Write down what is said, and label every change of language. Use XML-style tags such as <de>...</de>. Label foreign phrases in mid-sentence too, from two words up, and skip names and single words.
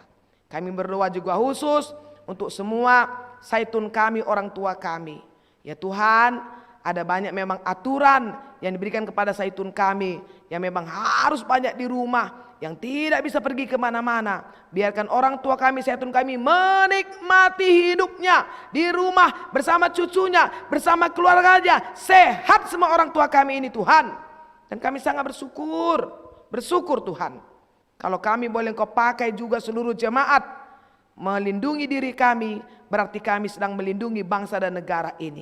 <id>Kami berdoa juga khusus untuk semua saitun kami, orang tua kami. Ya Tuhan, ada banyak memang aturan yang diberikan kepada saitun kami, yang memang harus banyak di rumah, yang tidak bisa pergi kemana-mana. Biarkan orang tua kami, saitun kami menikmati hidupnya di rumah bersama cucunya, bersama keluarganya. Sehat semua orang tua kami ini Tuhan. Dan kami sangat bersyukur Tuhan. Kalau kami boleh Engkau pakai juga seluruh jemaat melindungi diri kami, berarti kami sedang melindungi bangsa dan negara ini.</id>